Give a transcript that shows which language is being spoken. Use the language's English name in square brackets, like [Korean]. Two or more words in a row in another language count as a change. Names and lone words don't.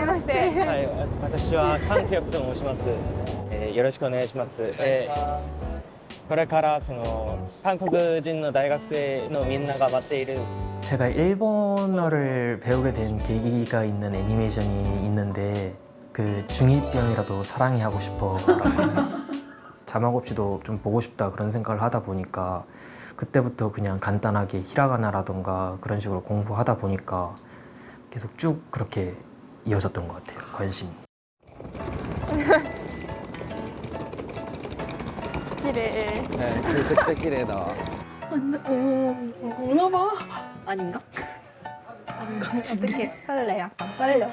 [Japanese] ましてはい、私は韓国と申します。よろしくお願いします。これから韓国人の大学生のみんなが待っている [Korean] 제가 일본어를 배우게 된 계기가 있는 애니메이션이 있는데 그 중2병이라도 사랑해 하고 싶어 자막 없이도 좀 보고 싶다 그런 생각을 하다 보니까 그때부터 그냥 간단하게 히라가나라던가 그런 식으로 공부하다 보니까 계속 쭉 그렇게 이어졌던 것 같아요, 관심이. [Japanese] 綺麗。めちゃくちゃ綺麗だわ。 [Korean] 오나 봐. 아닌가? 아닌가? 어떻게 설레? 약간 떨려.